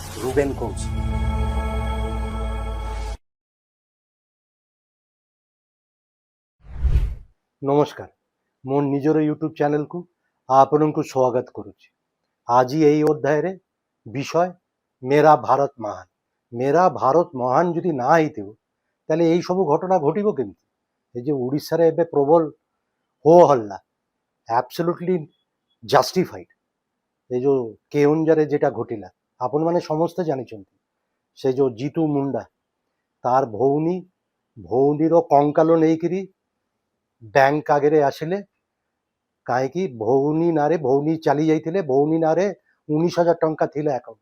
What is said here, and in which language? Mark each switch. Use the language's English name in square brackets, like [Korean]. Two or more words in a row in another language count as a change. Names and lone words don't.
[Odia] রুবেন কৌশি। ନମସ୍କାର, ମୋ ନିଜର ୟୁଟ୍ୟୁବ୍ ଚ୍ୟାନେଲକୁ ଆପଣଙ୍କୁ ସ୍ୱାଗତ କରୁଛି। ଆଜି ଏହି ଅଧ୍ୟାୟରେ ବିଷୟ [Hindi] मेरा भारत महान। मेरा भारत महान [Odia] ଯଦି ନା ହେଇଥିବ ତାହେଲେ ଏଇ ସବୁ ଘଟଣା ଘଟିବ କେମିତି? ଏ ଯେ ଓଡ଼ିଶାରେ ଏବେ ପ୍ରବଳ ହୋ ହଲ୍ଲା, [English] absolutely justified. [Odia] ଏ ଯେଉଁ କେଉଁଝରରେ ଯେଉଁଟା ଘଟିଲା ଆପଣମାନେ ସମସ୍ତେ ଜାଣିଛନ୍ତି। ସେ ଯେଉଁ ଜିତୁ ମୁଣ୍ଡା ତାର ଭଉଣୀର କଙ୍କାଲ ନେଇକିରି ବ୍ୟାଙ୍କ ଆଗରେ ଆସିଲେ, କାହିଁକି ଭଉଣୀ ନାଁରେ ଭଉଣୀ ଚାଲି ଯାଇଥିଲେ, ଭଉଣୀ ନାଁରେ 19,000 ଟଙ୍କା ଥିଲା ଆକାଉଣ୍ଟ।